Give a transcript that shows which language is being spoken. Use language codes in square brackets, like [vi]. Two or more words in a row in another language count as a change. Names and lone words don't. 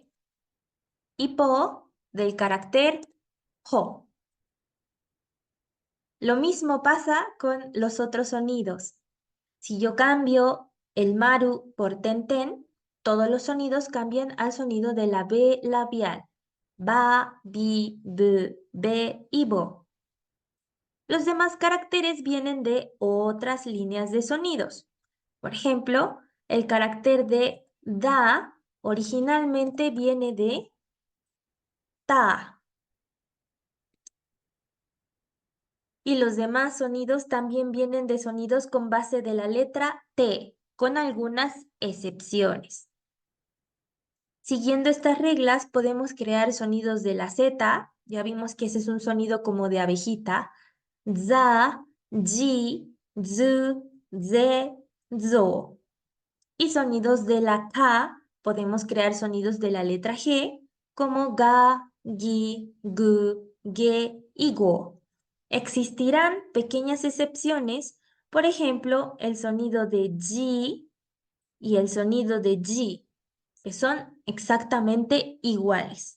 [es] Y po del carácter jo. Lo mismo pasa con los otros sonidos. Si yo cambio el maru por ten-ten, todos los sonidos cambian al sonido de la B labial. [ja] Ba, bi, b, be y bo. [es] Los demás caracteres vienen de otras líneas de sonidos. Por ejemplo, el carácter de da originalmente viene de ta. Y los demás sonidos también vienen de sonidos con base de la letra T, con algunas excepciones. Siguiendo estas reglas podemos crear sonidos de la Z, ya vimos que ese es un sonido como de abejita, [ja] za, ji, zu, ze, zo. [es] Y sonidos de la K, podemos crear sonidos de la letra G, como [ja] ga, gi, gu, ge [es] y go. Existirán pequeñas excepciones, por ejemplo, el sonido de ji y el sonido de ji, que son exactamente iguales.